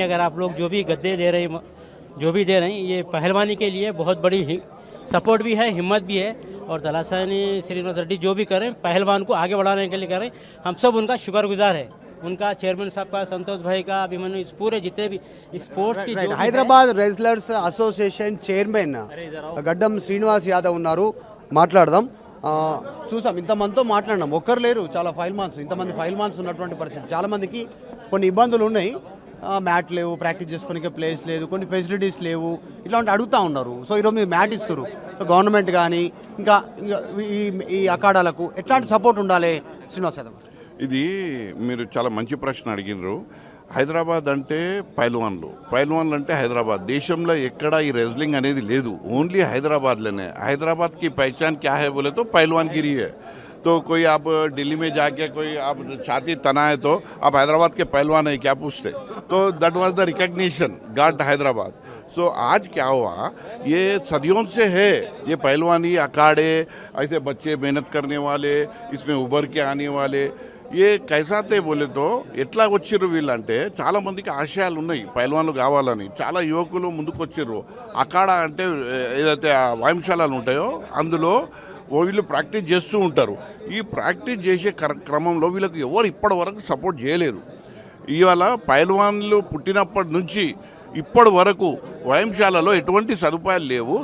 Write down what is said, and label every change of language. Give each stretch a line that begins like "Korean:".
Hindi: अगर आप लोग जो भी गद्दे दे रहे हैं, जो भी दे रहे हैं, ये पहलवानी के लिए बहुत बड़ी सपोर्ट भी है, हिम्मत भी है. और तलासानी श्रीनिवास रेड्डी जो भी करें पहलवान को आगे बढ़ाने के लिए करें, हम सब उनका शुक्रगुजार है. उनका चेयरमैन साहब का, संतोष भाई का, अभिमन्यु, पूरे जितने भी स्पोर्ट्स की
Telugu: హైదరాబాద్ రెజ్లర్స్ అసోసియేషన్ చైర్మన్ గడ్డం శ్రీనివాస్ యాదవ్ ఉన్నారు. మాట్లాడదాం. చూసాం, ఇంతమందితో మాట్లాడినాం, ఒక్కరు లేరు, చాలా ఇంతమంది ఫైల్మాన్స్ ఉన్నటువంటి పరిస్థితి. చాలామందికి కొన్ని ఇబ్బందులు ఉన్నాయి, మ్యాట్ లేవు, ప్రాక్టీస్ చేసుకోనికి ప్లేస్ లేదు, కొన్ని ఫెసిలిటీస్ లేవు, ఇట్లాంటి అడుగుతూ ఉన్నారు. సో ఈరోజు మీరు మ్యాట్ ఇస్తారు, గవర్నమెంట్ కానీ ఇంకా ఈ అఖాడాలకు ఎట్లాంటి సపోర్ట్ ఉండాలి శ్రీనివాస్ యాదవ్? ఇది మీరు చాలా మంచి ప్రశ్న అడిగినారు. హైదరాబాద్ అంటే పైల్వాన్లు అంటే హైదరాబాద్. దేశంలో ఎక్కడ ఈ రెజ్లింగ్ అనేది లేదు, ఓన్లీ హైదరాబాద్లోనే. హైదరాబాద్
Hindi: की पहचान क्या है बोले तो पहलवानगिरी है. तो कोई आप दिल्ली में जाके कोई आप छाती तनाए तो आप हैदराबाद के पहलवान है क्या पूछते, तो
English: That was the recognition got Hyderabad.
Hindi: सो आज क्या हुआ, ये सदियों से है ये पहलवानी अखाड़े, ऐसे बच्चे मेहनत करने वाले, इसमें उभर के आने वाले, ये कैसा थे बोले तो
Telugu: ఎట్లా వచ్చిర్రు వీళ్ళంటే చాలా మందికి ఆశయాలు ఉన్నాయి పైల్వాన్లు కావాలని, చాలా యువకులు ముందుకు వచ్చిర్రు. అఖాడా అంటే ఏదైతే ఆ వ్యాయామశాలలు ఉంటాయో అందులో వీళ్ళు ప్రాక్టీస్ చేస్తూ ఉంటారు. ఈ ప్రాక్టీస్ చేసే క్రమంలో వీళ్ళకి ఎవరు ఇప్పటి వరకు సపోర్ట్ చేయలేదు. ఇవాళ పైల్వాన్లు పుట్టినప్పటి నుంచి ఇప్పటి వరకు వ్యాయామశాలలో ఎటువంటి సదుపాయాలు లేవు.